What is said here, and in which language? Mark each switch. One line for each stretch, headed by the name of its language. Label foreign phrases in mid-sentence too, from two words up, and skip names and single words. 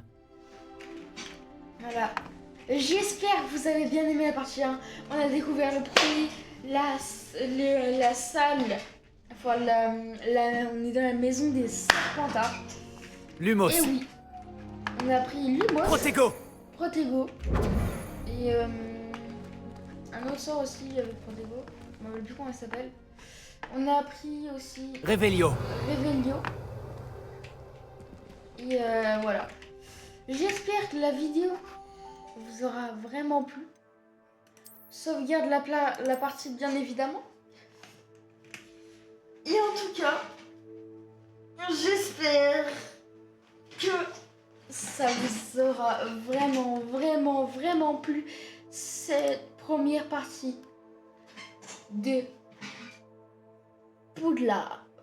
French: Voilà. J'espère que vous avez bien aimé la partie 1. On a découvert le premier, la salle. Enfin, on est dans la maison des Serpentards. Lumos. Et oui. On a pris Lumos. Protego. Protego. Et un autre sort aussi avec Protego. Je ne me rappelle plus comment il s'appelle. On a appris aussi Revelio. Revelio. Et voilà. J'espère que la vidéo vous aura vraiment plu. Sauvegarde la partie bien évidemment. Et en tout cas, j'espère que ça vous aura vraiment plu cette première partie de Poudlard.